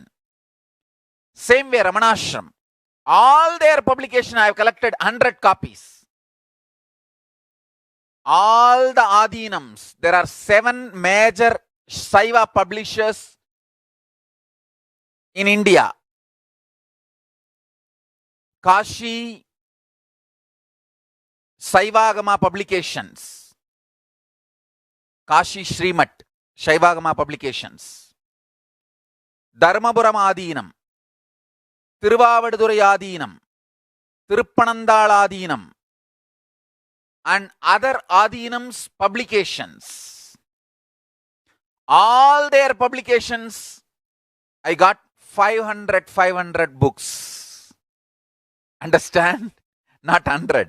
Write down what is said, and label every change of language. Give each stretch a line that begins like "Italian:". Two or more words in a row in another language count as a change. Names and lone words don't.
English: Same way Ramanashram. All their publication I have collected 100 copies. All the Adinams, there are 7 major Saiva publishers in India. Kashi Saivagama Publications, Kashi Srimat Saivagama Publications, Dharmapuram Adinam, Tiruvavadurai Adinam, Tiruppanandal Adinam, and other Adinams publications. All their publications, I got 500 books. Understand? Not 100.